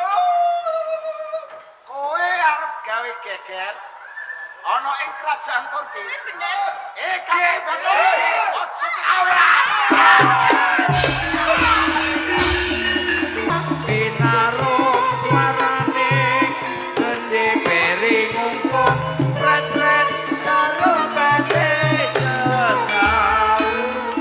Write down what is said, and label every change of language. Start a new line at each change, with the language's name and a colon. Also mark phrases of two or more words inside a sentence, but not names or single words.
Javanese: Oh, kowe arep gawe geger ana ing kerajaan Turki. Kuwi bener. Binarung suarane gede beri ngungkung pret-pret karo pete setaukan.